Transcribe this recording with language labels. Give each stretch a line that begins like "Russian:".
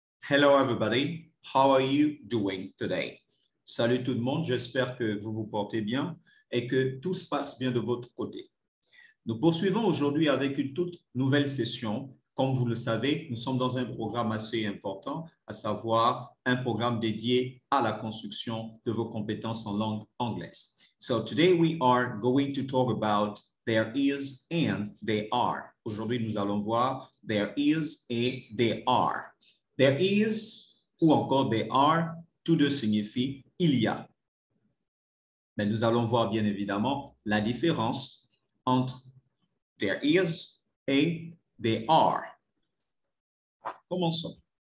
English: Hello everybody, how are you doing today?
French: Salut tout le monde, j'espère que vous vous portez bien et que tout se passe bien de votre côté. Nous poursuivons aujourd'hui avec une toute nouvelle session. Comme vous le savez, nous sommes dans un programme assez important, à savoir un programme dédié à la construction de vos compétences en langue anglaise.
English: So today we are going to talk about there is and they are.
French: Aujourd'hui, nous allons voir there is et they are. There is ou encore there are, tous deux signifient il y a. Mais nous allons voir bien évidemment la différence entre there is et they are. Commençons.